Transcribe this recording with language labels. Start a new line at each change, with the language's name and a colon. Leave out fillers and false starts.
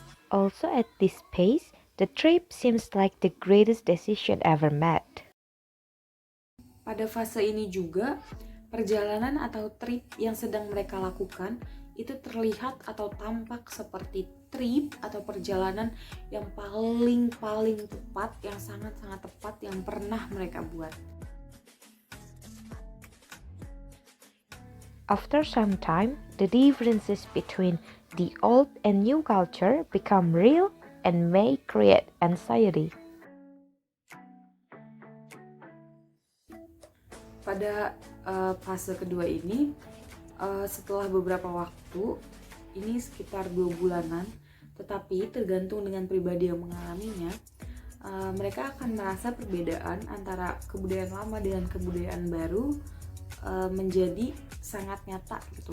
English: Also at this pace, the trip seems like the greatest decision ever made.
Indonesian: Pada fase ini juga, perjalanan atau trip yang sedang mereka lakukan itu terlihat atau tampak seperti trip atau perjalanan yang paling tepat, yang sangat-sangat tepat yang pernah mereka buat.
English: After some time, the differences between the old and new culture become real and may create anxiety.
Indonesian: Pada fase kedua ini, setelah beberapa waktu, ini sekitar 2 bulanan, tetapi tergantung dengan pribadi yang mengalaminya, mereka akan merasa perbedaan antara kebudayaan lama dengan kebudayaan baru menjadi sangat nyata gitu.